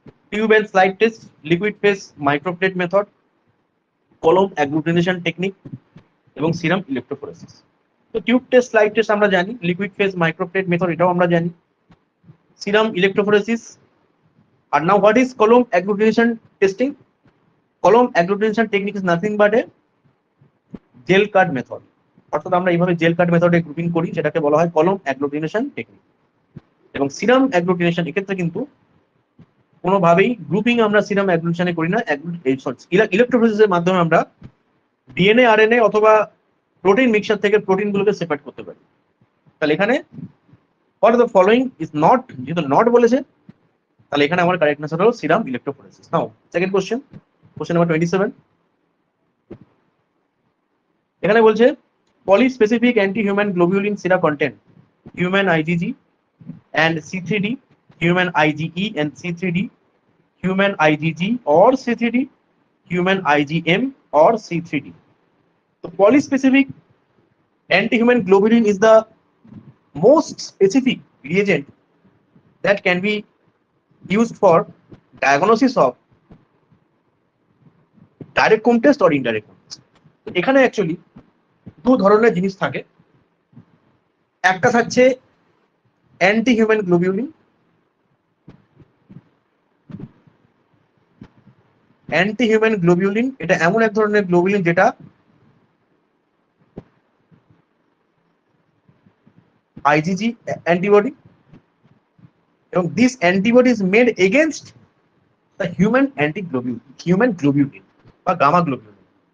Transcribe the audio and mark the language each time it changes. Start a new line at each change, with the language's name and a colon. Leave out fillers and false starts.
English: Tube and slide test, liquid phase microplate method, column agglutination technique, এবং serum electrophoresis.
Bangla: তো tube test, slide test আমরা জানি, liquid phase microplate method এটাও আমরা জানি, serum electrophoresis.
English: আর now what is column agglutination testing? Column agglutination technique is nothing but a gel card method,
Bangla: অর্থাৎ আমরা এইভাবে জেল কার্ড মেথডে গ্রুপিং করি, সেটাকে বলা হয় কলম অ্যাগ্লুটিনেশন টেকনিক। এবং সিরাম অ্যাগ্লুটিনেশন এক্ষেত্রে কিন্তু কোনোভাবেই গ্রুপিং আমরা সিরাম অ্যাগ্লুটিনেশনে করি না, ইলেক্ট্রোফোরেসিসের মাধ্যমে আমরা ডিএনএ আরএনএ অথবা প্রোটিন মিক্সচার থেকে প্রোটিন গুলোকে সেপারেট করতে পারি। তাহলে এখানে
English: what of the following is not,
Bangla: যেহেতু নট বলেছে, তাহলে এখানে আমার কারেক্ট আনসার হলো সিরাম ইলেক্ট্রোফোরেসিস।
English: now second question, question number 27,
Bangla: এখানে বলছে
English: Polyspecific anti human globulin sera content human IgG and C3D, human IgE and C3D, human IgG or C3D, human IgM or C3D. So polyspecific anti-human globulin is the most specific reagent that can be used for diagnosis of direct Coombs test or indirect Coombs test.
Bangla: এখানে actually দু ধরনের জিনিস থাকে, একটা থাকছে anti human globulin, anti human globulin এটা এমন এক ধরনের গ্লোবিউলিন যেটা আইজিজি অ্যান্টিবডি, এবং
English: this antibody is made against the human globulin
Bangla: বা গামা গ্লোবিউলিন।